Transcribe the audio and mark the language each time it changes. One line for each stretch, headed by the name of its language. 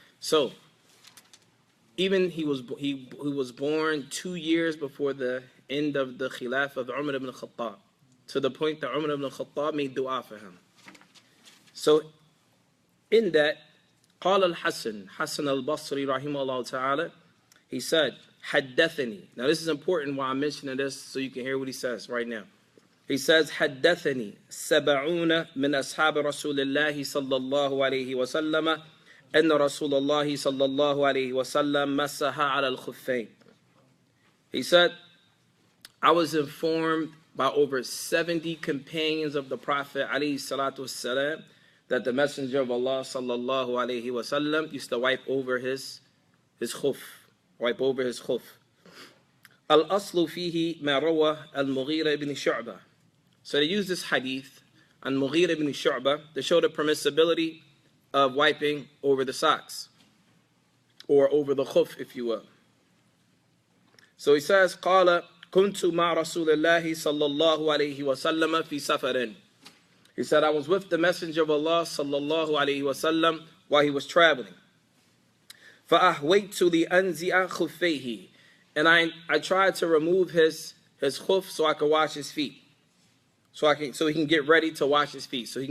English: So, even he was born 2 years before the end of the Khilaf of Umar ibn Khattab, to the point that Umar ibn Khattab made dua for him. So, in that, قال الحسن al-Basri rahimahullah ta'ala, he said, حدثني. Now this is important why I'm mentioning this so you can hear what he says right now. He says,
Arabic: حدثني سبعون من أصحاب رسول الله صلى الله عليه وسلم أن رسول الله صلى الله عليه وسلم مسح على الخفين.
English: He said, I was informed by over 70 companions of the Prophet alayhi salatu wassalam that the Messenger of Allah sallallahu alayhi wasallam used to wipe over his khuf. Wipe over his khuf.
Arabic: Al-aslu fihi ma rawa
English: al-Mughira ibn Shu'bah. So they use this hadith on Mughira ibn Shu'bah to show the permissibility of wiping over the socks, or over the khuf, if you will. So he says,
Arabic: قال كنت مع رسول الله صلى الله عليه وسلم في سفر.
English: He said, I was with the Messenger of Allah sallallahu alayhi wasallam while he was traveling.
Arabic: فَأَحْوَيْتُ لِأَنْزِعَ خُفَّيْهِ.
English: And I tried to remove his khuf so I could wash his feet. So he can get ready to wash his feet.